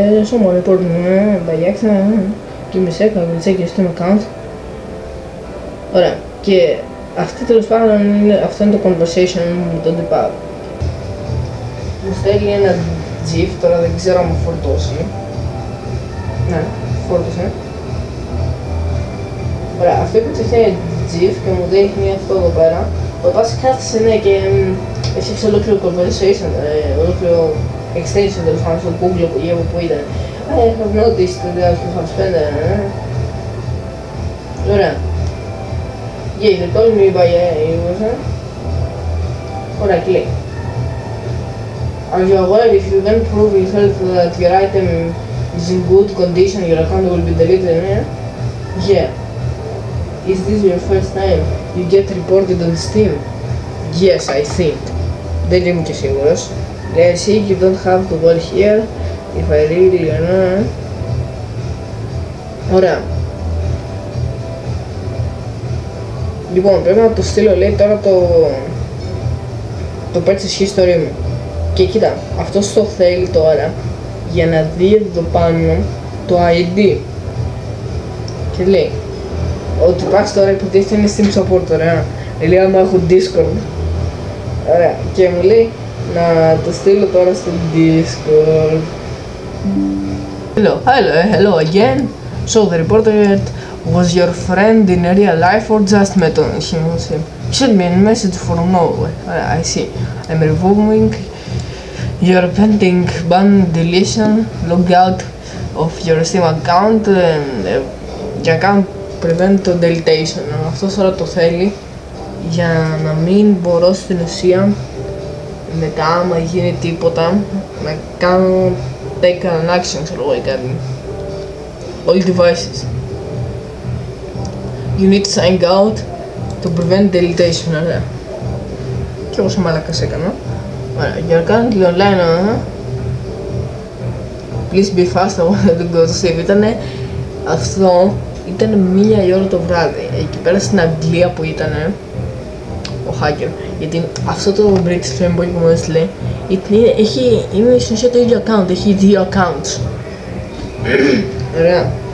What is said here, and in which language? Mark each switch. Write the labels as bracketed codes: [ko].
[en] Someone reported by accident. Give me a sec, I will check your Steam account. [el] Ωραία, και αυτή τέλος πάντων αυτό είναι το conversation με τον τυπά. Μου στέλνει ένα GIF, τώρα δεν ξέρω αν μου φορτώσει. Ναι, φόρτωσε. Ωραία, αυτό που τσεχτάει GIF και μου δείχνει αυτό εδώ πέρα. Ο πας κάθισε, ναι, και έφτιαξε ολόκληρο conversation, ολόκληρο extension τέλος πάντων στο Google που ήταν. [en] I have noticed that you have spent [el] Ωραία. [en] Yeah, they told me by user. [el] Ωραία, και λέει. [en] Are you aware if you can prove yourself that your item is in good condition, your account will be deleted? Yeah. Is this your first time you get reported on Steam? Yes, I think. [el] Δεν είμαι και σίγουρος. Λέει, [en] see, you don't have to work here. If I really [el] Ωραία. Λοιπόν, πρέπει να το στείλω, λέει, τώρα το purchase history μου. Και κοίτα, αυτός το θέλει τώρα για να δει εδώ πάνω το ID. Και λέει ότι υπάρχει τώρα, υποτίθεται είναι Steam support, ωραία. Λέει άμα έχω Discord. Ωραία, και μου λέει να το στείλω τώρα στο Discord. [en] Hello again. So the reporter was your friend in real life or just met on him? He sent me a message from nowhere. I see. I'm removing your pending ban deletion logout of your Steam account [el] για να κάνω [en] prevent το deletion. [el] Αυτό τώρα το θέλει για να μην μπορώ στην ουσία μετά άμα γίνει τίποτα να κάνω [en] take an action, [el] ξέρω εγώ, ή κάτι. [en] All devices. You need to sign out to prevent deletion, [el] ωραία. Και εγώ σε μαλάκας έκανα. Ωραία, [en] you're currently online, please be fast, [el] εγώ δεν το [en] save. [el] Ήτανε αυτό, ήταν 1 η ώρα το βράδυ, εκεί πέρα στην Αγγλία που ήτανε ο hacker. Γιατί αυτό το British fanboy που μου έστειλε είναι στην ουσία το ίδιο account, έχει 2 accounts. Ωραία.